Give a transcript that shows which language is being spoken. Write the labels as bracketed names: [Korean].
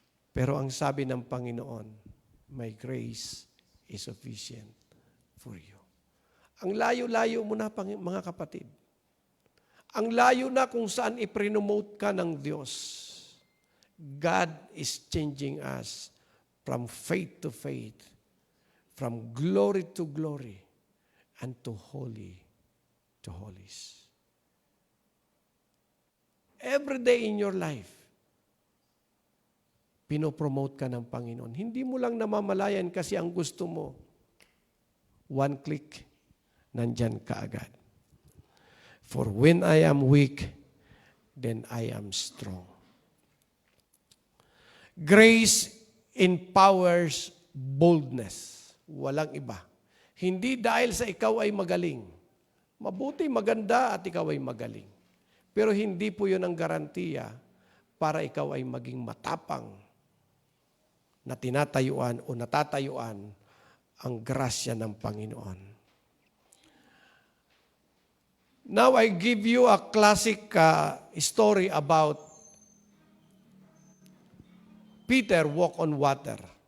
[Filipino] Pero ang sabi ng Panginoon, [English] My grace is sufficient for you. [Filipino] Ang layo-layo mo na, mga kapatid. Ang layo na kung saan iprinomote ka ng Diyos. [English] God is changing us from faith to faith, from glory to glory, and to holy to holies. Every day in your life, [Filipino] pinopromote ka ng Panginoon. Hindi mo lang namamalayan kasi ang gusto mo, [English] one click, [Filipino] nandyan ka agad. [English] For when I am weak, then I am strong. Grace empowers boldness. [Filipino] Walang iba. Hindi dahil sa ikaw ay magaling. Mabuti, maganda at ikaw ay magaling. Pero hindi po yun ang garantiya para ikaw ay maging matapang na tinatayuan o natatayuan ang grasya ng Panginoon. [English] Now I give you a classic story about Peter walk on water.